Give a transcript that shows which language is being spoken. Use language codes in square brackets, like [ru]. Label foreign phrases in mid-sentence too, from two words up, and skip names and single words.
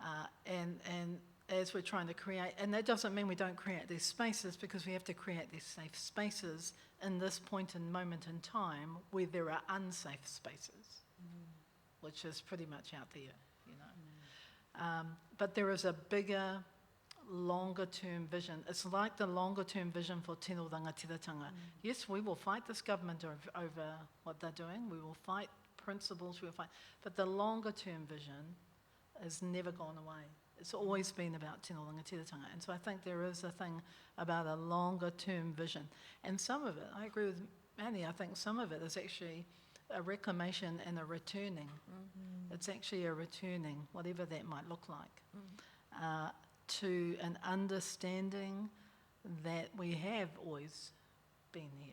[en] And as we're trying to create, and that doesn't mean we don't create these spaces, because we have to create these safe spaces in this point and moment in time where there are unsafe spaces, which is pretty much out there, you know. But there is a bigger, longer-term vision. It's like the longer-term vision for [mi] tino rangatiratanga. [en] Yes, we will fight this government over what they're doing. We will fight principles, we will fight, but the longer-term vision has never gone away. It's always been about [mi] tino rangatiratanga. [en] And so I think there is a thing about a longer-term vision. And some of it, I agree with Manny, I think some of it is actually a reclamation and a returning. It's actually a returning, whatever that might look like, to an understanding that we have always been here.